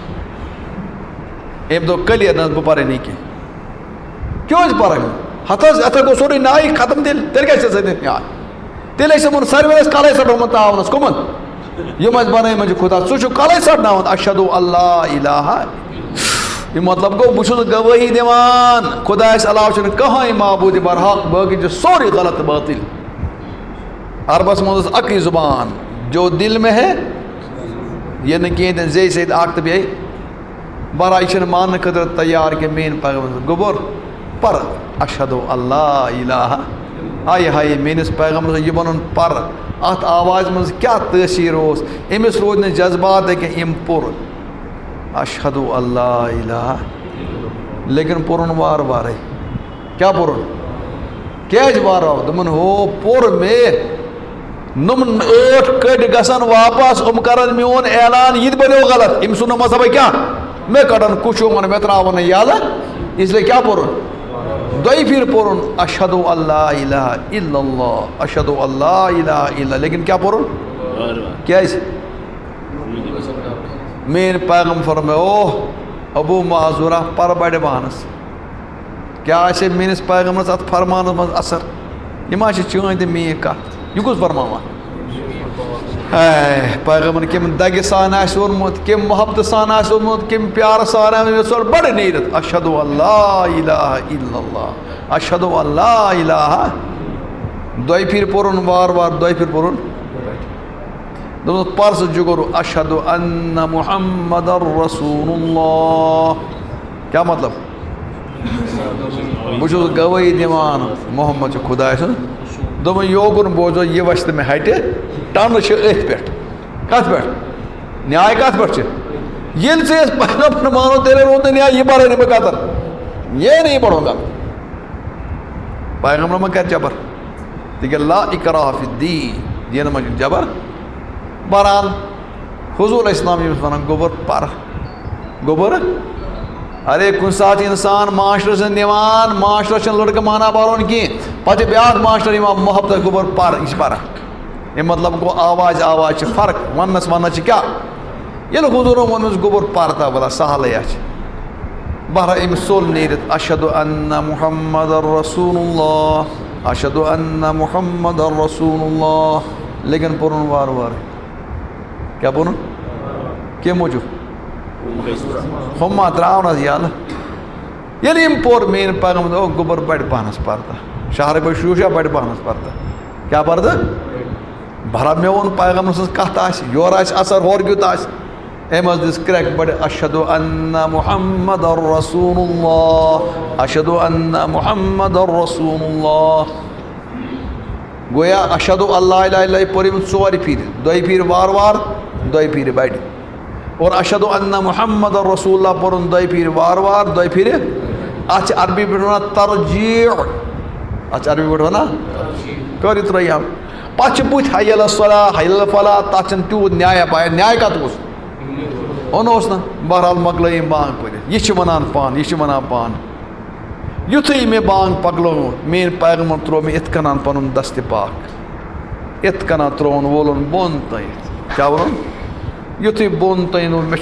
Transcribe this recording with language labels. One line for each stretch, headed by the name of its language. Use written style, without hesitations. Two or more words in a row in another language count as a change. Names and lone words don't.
Kashmiri: أمۍ دوٚپ کٔلیَر نہ بہٕ پرے نہٕ کینٛہہ کیٛاہ ٲسۍ پران ہتھ حظ یتھ گوٚو سورُے نایہِ ختم تیٚلہِ کیٛاہ چھِ ژےٚ یاد تیٚلہِ ٲسۍ یِمن ساروی ٲسۍ کلے ژٹومُت تاونس کٕمن یِم ٲسۍ بنٲومٕتۍ چھِ خۄدا ژٕ چھُکھ کلے ژٹناوان
Arabic: اشہد اللہ
Kashmiri: الہ یہِ مطلب گوٚو بہٕ چھُس گوٲہی دِوان خۄدایس علاوٕ چھُنہٕ کٕہٕنۍ معبوٗدِ برحق باقٕے چھُ سورُے غلط تہٕ باطل عربس منٛز ٲس اکٕے زُبان
Urdu: جو دل میں ہے
Kashmiri: یہِ نہٕ کینٛہہ تہِ زے سۭتۍ اکھ تہٕ بیٚیہِ برا یہِ چھِنہٕ ماننہٕ خٲطرٕ تیار کینٛہہ میٲنۍ پیغمبر گوٚبُر پر
Arabic: اشہد اللہ الہ
Kashmiri: ہایے ہایے میٲنِس پیغمبرس یہِ وَنُن پر اتھ آوازِ منٛز کیٛاہ تٲثیٖر اوس أمِس روٗدۍ نہٕ جذبات کینٛہہ أمۍ پوٚر
Arabic: اشہد اللہ
Kashmiri: الہ لیکن پوٚرُن وارٕ وارے کیٛاہ پوٚرُن کیٛازِ وارٕ دوٚپُن ہو پوٚر مےٚ نۄم 8 کٔٹۍ گژھن واپس یِم کرن میون اعلان یہِ تہِ بنیو غلط أمۍ سُنٛد مذہبے کیٛاہ مےٚ کڑن کُشوٗمن مےٚ تراون نہٕ یلہٕ اسلیے کیٛاہ پوٚرُن دۄیہِ پھِرِ پوٚرُن
Arabic: اشہد اللہ الہ الا اللہ اشہد اللہ الہ الا
Kashmiri: لیکن کیٛاہ پوٚرُن کیٛازِ میٲنۍ پیغمبر فرمٲے اوہ ابوٗ معذوٗرہ پر بڑِ پہنس کیٛاہ آسہِ میٲنِس پیغمبرس اتھ فرمانس منٛز اثر یہِ ما چھِ چٲنۍ تہٕ میٛٲنۍ کتھ یہِ کُس فرماوان پیغمبر کمہِ دگہِ سان آسہِ ووٚنمُت کمہِ محبتہٕ سان آسہِ ووٚنمُت کمہِ پیارٕ سان آسہِ ژٕ بڑٕ نیٖرِتھ
Arabic: اشہد اللہ الہ الا اللہ اشہد اللہ الہ
Kashmiri: دۄیہِ پھِرِ پوٚرُن وارٕ وارٕ دۄیہِ پھِرِ پوٚرُن دوٚپُن پرسہٕ جُگرو
Arabic: اشہد ان محمد رسول اللہ
Kashmiri: کیٛاہ مطلب بہٕ چھُس گوٲہی دِوان محمد چھُ خۄداے سُنٛد دوٚپُن یوکُن بوزو یہِ وَسہِ تہٕ مےٚ ہٹہِ ٹنہٕ چھِ أتھۍ پٮ۪ٹھ کتھ پٮ۪ٹھ نیاے کتھ پٮ۪ٹھ چھِ ییٚلہِ ژٕ أسۍ پیغمبر مانو تیٚلے روٗد نہٕ نیاے یہِ بڑٲے نہٕ بہٕ قطر
Urdu: یہ نہیں بڑھوں گا
Kashmiri: پیغمبر ما کر جبر تِکیٛازِ
Arabic: لا اکراہ فی الدین
Kashmiri: دینس منٛز چھُنہٕ جبر بہرحال حضوٗر اسلام ییٚمِس وَنان گوٚبُر پر گوٚبُر ارے کُنہِ ساتہٕ اِنسان معاشرٕ چھُنہٕ نِوان معاشرس چھُنہٕ لڑکہٕ مانان پرُن کینٛہہ پتہٕ چھُ بیٛاکھ ماشٹر یِوان محبت گوٚبُر پر یہِ چھِ پران اَمہِ مطلب گوٚو آواز چھِ فرق وننس چھِ کیٛاہ ییٚلہِ حضوٗرن ووٚنمُس گوٚبُر پر تا بلا سہلٕے چھِ بہرحال أمِس ژوٚل نیٖرِتھ
Arabic: اشہد ان محمد رسول اللہ اشہد ان محمد رسول اللہ
Kashmiri: لیکن پوٚرُن وارٕ وارٕ کیٛاہ پوٚرُن کمہِ موٗجوٗب ہُم ما ترٛاونس یلہٕ ییٚلہِ أمۍ پوٚر میٲنۍ پیغمبر دوٚپ گوٚبُر بڑِ پہنس پردٕ شہرٕ پٲٹھۍ شوٗشا بڑِ پہنس پردٕ کیٛاہ پردٕ بہرحال مےٚ ووٚن پیغمبر سٕنٛز کتھ آسہِ یورٕ آسہِ اثر ہورٕ کیُتھ آسہِ أمۍ حظ دِژ کرٛٮ۪کھ بڑِ
Arabic: اشہد ان محمد رسول اللہ اشہد ان محمد رسول اللہ
Kashmiri: گویا
Arabic: اشہد اللہ الہ الا اللہ
Kashmiri: پوٚر أمۍ 4 پھِرِ دۄیہِ پھِرِ وارٕ وارٕ دۄیہِ پھِرِ بڑِ اور
Arabic: اشہد ان محمد رسول اللہ
Kashmiri: پوٚرُن دۄیہِ پھِرِ وارٕ وارٕ دۄیہِ پھِرِ اتھ چھِ عربی پٲٹھۍ ونان ترجیع اتھ چھِ عربی پٲٹھۍ ونان کر یہِ ترٛٲیِو پتہٕ چھِ بٕتھِ
Arabic: حی علی الصلاۃ حی علی الفلاح
Kashmiri: تتھ چھنہٕ تیوٗت نیایا پایا نیاے کتھ اوس اوٚن اوس نہ بہرحال مۄکلٲے أمۍ بانٛگ پٔرِتھ یہِ چھِ ونان پانہٕ یُتھُے مےٚ بانٛگ پکلٲو میٲنۍ پیغمبر ترٛوو مےٚ یِتھ کٔنۍ پنُن دستہِ پاک یِتھ کٔنۍ ترٛووُن وولُن بۄن تانٮ۪تھ کیٛاہ ووٚنُن یُتھُے بۄن تانۍ اوٚن مےٚ